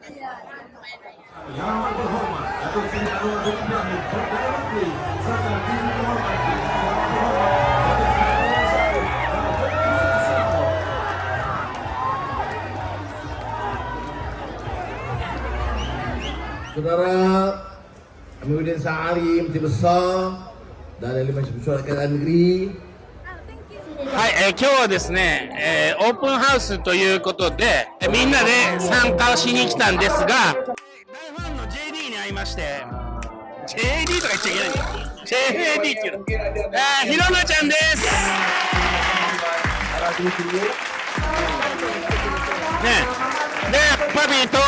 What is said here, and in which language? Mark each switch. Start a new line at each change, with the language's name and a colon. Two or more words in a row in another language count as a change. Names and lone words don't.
Malay: Yang terhormat Datuk Seri Anwar Ibrahim Perdana Menteri serta tim terhormat Saudara Amiruddin Sa'ari Menteri Besar dan ahli Majlis Mesyuarat Kerajaan Negeri.
Japanese: はい、今日はですね、オープンハウスということで、みんなで参加をしに来たんですが、大ファンの JD に会いまして、JD とか言っちゃいけないんだよ。JD っていうの。ひろなちゃんです。ね、で、パピーと、